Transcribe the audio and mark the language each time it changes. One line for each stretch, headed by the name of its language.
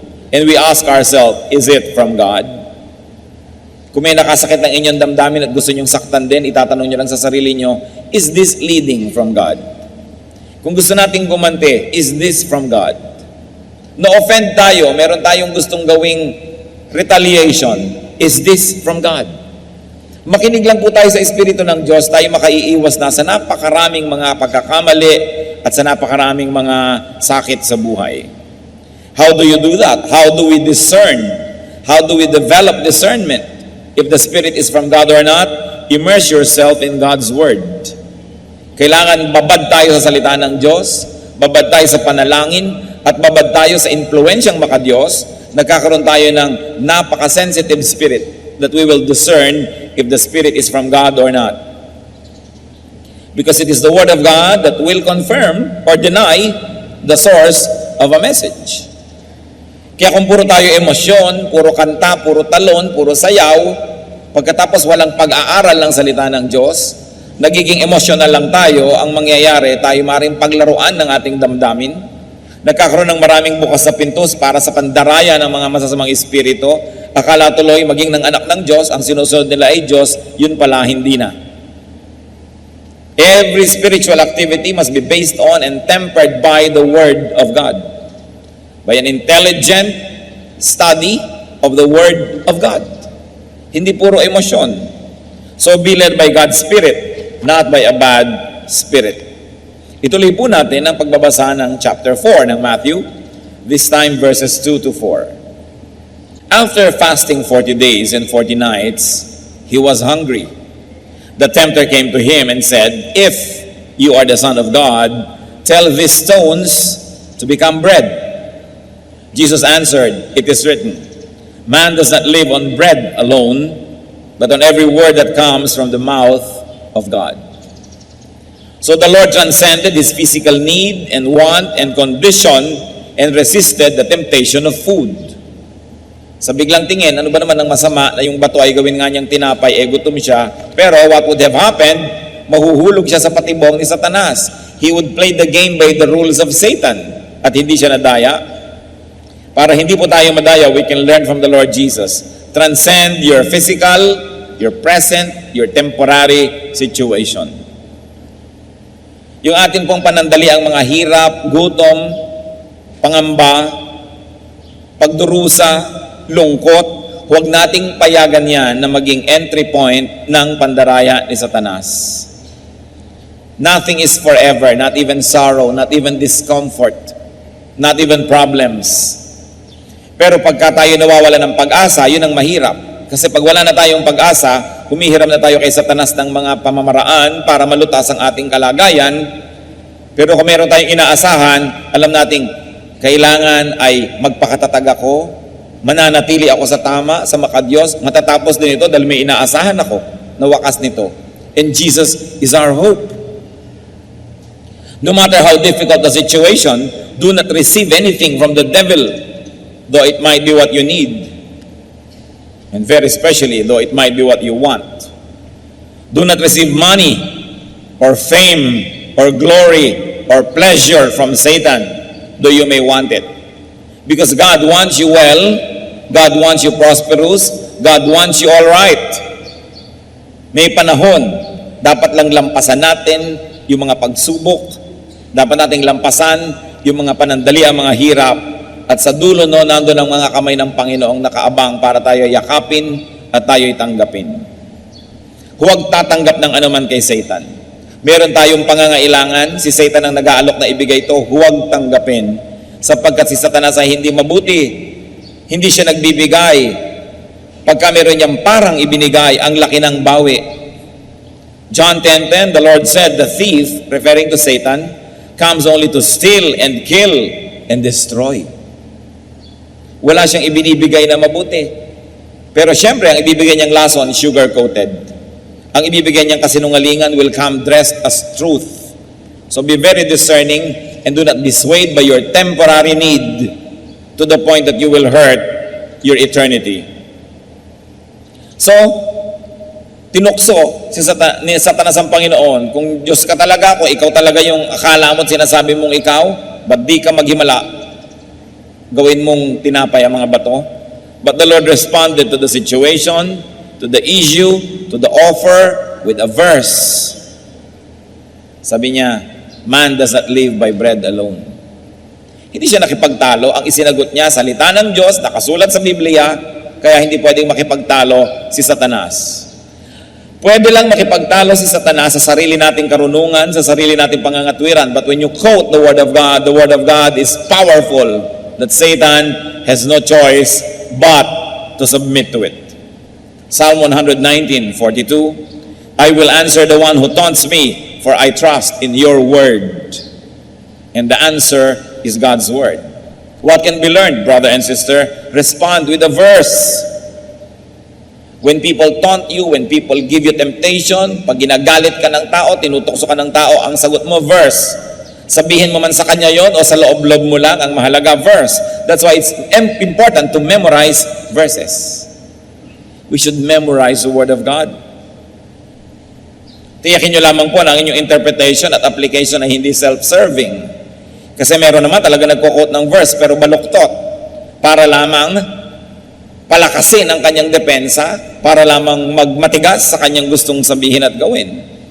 English: And we ask ourselves, is it from God?
Filipino: Kung may nakasakit ng inyong damdamin at gusto nyong saktan din, itatanong nyo lang sa sarili nyo,
English: is this leading from God?
Filipino: Kung gusto nating gumante,
English: is this from God?
Filipino: Na-offend tayo, meron tayong gustong gawing retaliation, is this from God? Makinig lang po tayo sa Espiritu ng Diyos, tayo makaiiwas na sa napakaraming mga pagkakamali at sa napakaraming mga sakit sa buhay.
English: How do you do that? How do we discern? How do we develop discernment? If the Spirit is from God or not, immerse yourself in God's Word.
Filipino: Kailangan babad tayo sa salita ng Diyos, babad tayo sa panalangin, at babad tayo sa impluensyang makadiyos. Nagkakaroon tayo ng
English: napaka-sensitive spirit that we will discern if the Spirit is from God or not. Because it is the Word of God that will confirm or deny the source of a message.
Filipino: Kaya kung puro tayo emosyon, puro kanta, puro talon, puro sayaw, pagkatapos walang pag-aaral ng salita ng Diyos, nagiging emotional lang tayo, ang mangyayari, tayo maring paglaruan ng ating damdamin. Nagkakaroon ng maraming bukas sa pintos para sa pandaraya ng mga masasamang espiritu. Akala tuloy maging ng anak ng Diyos, ang sinusunod nila ay Diyos, yun pala hindi na.
English: Every spiritual activity must be based on and tempered by the Word of God. By an intelligent study of the Word of God.
Filipino: Hindi puro emosyon.
English: So be led by God's Spirit, not by a bad spirit.
Filipino: Ituloy po natin ang pagbabasa ng chapter 4 ng Matthew,
English: this time verses 2 to 4. After fasting 40 days and 40 nights, he was hungry. The tempter came to him and said, if you are the Son of God, tell these stones to become bread. Jesus answered, it is written, man does not live on bread alone, but on every word that comes from the mouth of God. So the Lord transcended his physical need and want and condition and resisted the temptation of food.
Filipino: Sa biglang tingin, ano ba naman ang masama na yung bato ay gawin nga niyang tinapay, gutom siya, pero
English: what would have happened?
Filipino: Mahuhulog siya sa patibong ni Satanas.
English: He would play the game by the rules of Satan
Filipino: at hindi siya nadaya. Para hindi po tayo madaya,
English: we can learn from the Lord Jesus. Transcend your physical, your present, your temporary situation.
Filipino: Yung atin pong panandali ang mga hirap, gutom, pangamba, pagdurusa, lungkot, huwag nating payagan yan na maging entry point ng pandaraya ni Satanas.
English: Nothing is forever, not even sorrow, not even discomfort, not even problems.
Filipino: Pero pagka tayo nawawala ng pag-asa, yun ang mahirap. Kasi pag wala na tayong pag-asa, humihiram na tayo kay Satanas ng mga pamamaraan para malutas ang ating kalagayan. Pero kung meron tayong inaasahan, alam nating kailangan ay magpakatatag ako, mananatili ako sa tama, sa makadiyos, matatapos din ito dahil may inaasahan ako na wakas nito.
English: And Jesus is our hope. No matter how difficult the situation, do not receive anything from the devil, though it might be what you need. And very especially, though it might be what you want. Do not receive money or fame or glory or pleasure from Satan. though you may want it. Because God wants you well, God wants you prosperous, God wants you all right.
Filipino: May panahon, dapat lang lampasan natin yung mga pagsubok, dapat nating lampasan yung mga panandaliang mga hirap, at sa dulo no, nandun ang mga kamay ng Panginoong nakaabang para tayo yakapin at tayo'y tanggapin. Huwag tatanggap ng anuman kay Satan. Meron tayong pangangailangan, si Satan ang nag-aalok na ibigay ito, huwag tanggapin. Sapagkat si Satanas ay hindi mabuti, hindi siya nagbibigay. Pagka meron niyang parang ibinigay, ang laki ng bawi.
English: John 10:10, the Lord said, the thief, referring to Satan, comes only to steal and kill and destroy.
Filipino: Wala siyang ibinibigay na mabuti. Pero syempre, ang ibibigay niyang lason, sugar-coated. Ang ibibigay niyang kasinungalingan
English: will come dressed as truth. So be very discerning and do not dissuade by your temporary need to the point that you will hurt your eternity.
Filipino: So, tinukso ni Satanas ang Panginoon, kung Diyos ka talaga, kung ikaw talaga yung akala mo at sinasabi mong ikaw, ba't di ka maghimala? Gawin mong tinapay ang mga bato.
English: But the Lord responded to the situation, to the issue, to the offer with a verse.
Filipino: Sabi niya,
English: man does not live by bread alone.
Filipino: Hindi siya nakipagtalo. Ang isinagot niya, salita ng Diyos, nakasulat sa Biblia, kaya hindi pwedeng makipagtalo si Satanas. Pwede lang makipagtalo si Satanas sa sarili nating karunungan, sa sarili nating pangangatwiran.
English: But when you quote the Word of God is powerful, that Satan has no choice but to submit to it. Psalm 119:42, I will answer the one who taunts me, for I trust in your word. And the answer is God's word. What can be learned, brother and sister? Respond with a verse. When people taunt you, when people give you temptation,
Filipino: pag ginagalit ka ng tao, tinutokso ka ng tao, ang sagot mo,
English: verse.
Filipino: Sabihin mo man sa kanya yon o sa loob-loob mo lang, ang mahalaga, verse.
English: That's why it's important to memorize verses. We should memorize the Word of God.
Filipino: Tiyakin nyo lamang po na ang inyong interpretation at application ay hindi self-serving. Kasi meron naman talaga nagko-quote ng verse pero baluktot para lamang palakasin ang kanyang depensa, para lamang magmatigas sa kanyang gustong sabihin at gawin.